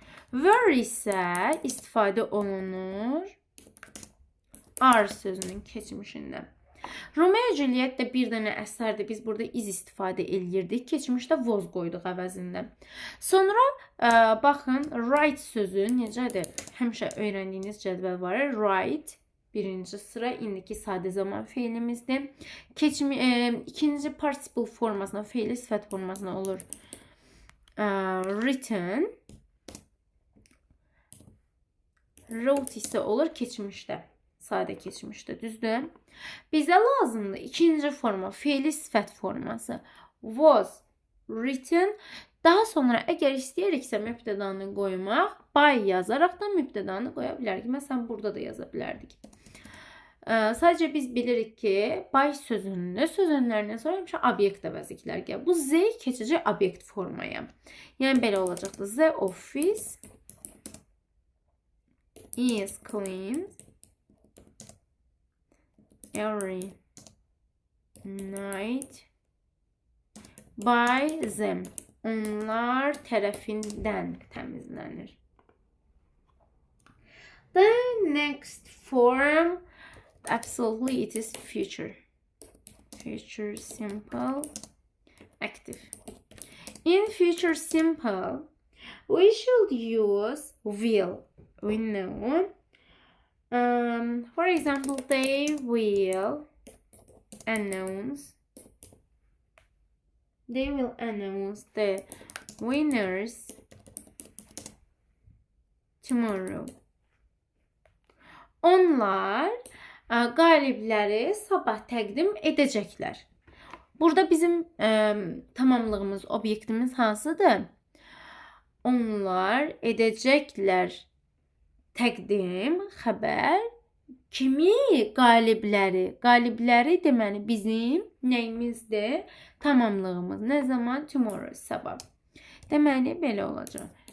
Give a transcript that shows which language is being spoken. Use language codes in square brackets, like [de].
[az] Were isə istifadə olunur are sözünün keçmişində. Romeo ve Juliet də bir dənə əsərdir. Biz burada is istifadə eləyirdik. Keçmişdə was qoyduq əvəzində. Sonra baxın, write sözü necədir? Həmişə öyrəndiyiniz cədvəl var. Write birinci sıra indiki sadə zaman feilimizdir. İkinci participle formasına, feili sifət formasına olur. Written. Wrote isə olur keçmişdə. Sadə keçmişdə, düzdür? Bizə lazımdır ikinci forma, feili sifət forması. [en] Was written. [az] Daha sonra əgər istəyiriksə mübtədanı qoymaq, by yazaraq da mübtədanı qoya bilərik. Məsələn, burada da yaza bilərdik. Sadəcə biz bilirik ki, by sözünün sözünlərindən sonra həmişə obyekt əvəzliklər gəlir. Bu z keçəcək obyekt formaya. Yəni belə olacaqdır. [en] The office is cleaned every night by them. [az] Onlar tərəfindən təmizlənir. [en] The next form, absolutely, it is future. Future simple active. In future simple, we should use will. We know. For example, they will announce. They will announce the winners tomorrow. [az] Onlar qalibləri sabah təqdim edəcəklər. Burada bizim tamamlığımız, obyektimiz hansıdır? Onlar edəcəklər təqdim, xəbər. Kimi? Qalibləri. Qalibləri deməli bizim nəyimizdir? Tamamlığımız. Nə zaman? Tomorrow, sabah. Deməli belə olacaq.